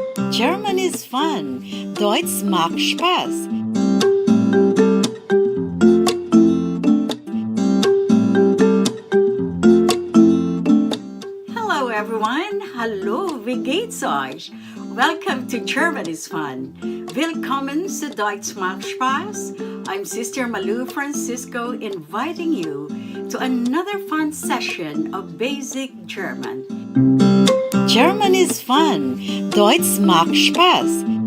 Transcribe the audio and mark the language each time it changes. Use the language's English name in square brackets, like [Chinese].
[English] German is fun. [German] Deutsch macht Spaß. [English] Hello everyone. [German] Hallo, wie geht's euch? [English] Welcome to German is Fun. [German] Willkommen zu Deutsch macht Spaß. [English] I'm Sister Malu Francisco inviting you to another fun session of basic German. German is fun. [German] Deutsch macht Spaß.